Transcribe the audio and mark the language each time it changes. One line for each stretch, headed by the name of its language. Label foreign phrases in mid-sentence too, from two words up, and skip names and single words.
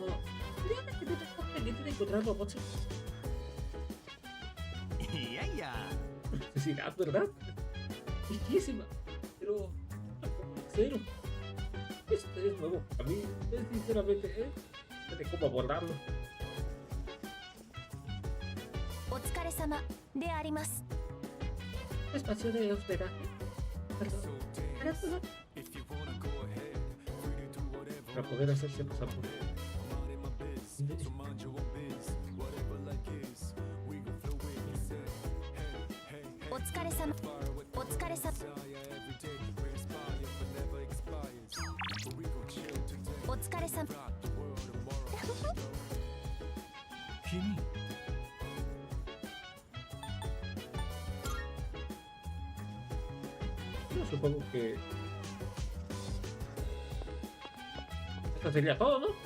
Spanish: Realmente no está pendiente de encontrar robots. Necesidad, ¿verdad? Bellísima. Pero... cero. Esto es nuevo para mí. Sinceramente, no sé cómo abordarlo.
Japanese: お疲れ様であります。
Spanish: Espacio de hospedaje. Perdón. Gracias. Para poder hacerse pasar por...
Japanese: お疲れ様。お疲れ様。お疲れ様。君。
Spanish: Yo supongo que... esto sería todo, ¿no?